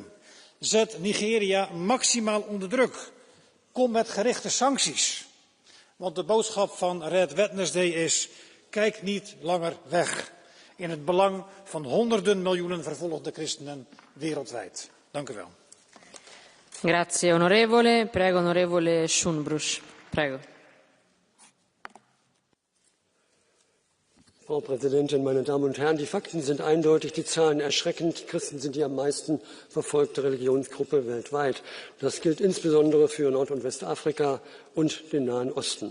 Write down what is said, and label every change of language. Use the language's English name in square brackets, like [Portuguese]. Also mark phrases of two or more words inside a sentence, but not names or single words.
[Dutch] Zet Nigeria maximaal onder druk. Kom met gerichte sancties. Want de boodschap van Red Wednesday is: kijk niet langer weg. In het belang van honderden miljoenen vervolgde christenen wereldwijd. Dank u wel. [Italian] Grazie onorevole. Prego onorevole Schoenbrusch. Prego. [German] Frau Präsidentin, meine Damen und Herren! Die Fakten sind eindeutig, die Zahlen erschreckend. Christen sind die am meisten verfolgte Religionsgruppe weltweit. Das gilt insbesondere für Nord- und Westafrika und den Nahen Osten.